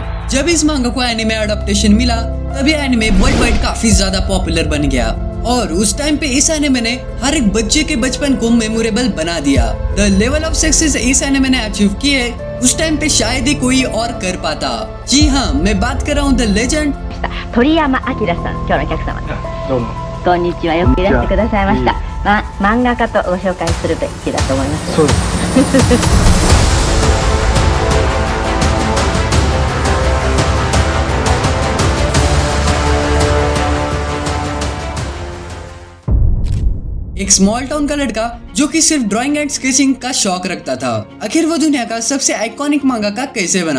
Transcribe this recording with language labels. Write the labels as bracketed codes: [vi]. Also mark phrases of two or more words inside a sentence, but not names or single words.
[hi] जब इस मांगा को [en] anime adaptation [hi] मिला तब ये एनिमे [en] world wide [hi] काफी ज्यादा पॉपुलर बन गया और उस टाइम पे इस एनिमे ने हर एक बच्चे के बचपन को मेमोरेबल बना दिया। [en] the level of success [hi] इस एनिमे ने अचीव की है उस टाइम पे शायद ही कोई और कर पाता। जी हाँ, मैं बात कर रहा हूँ [en] the legend [ja] 鳥山明さん、今日のお客様です。どうも。こんにちは、よくいらしてくださいました。漫画家とご紹介するべきだと思います。そうです。 [hi] एक [en] small town [hi] का लड़का जो कि सिर्फ [en] drawing and sketching [hi] का शौक रखता था, आखिर वो दुनिया का सबसे आइकॉनिक मांगाका कैसे बना।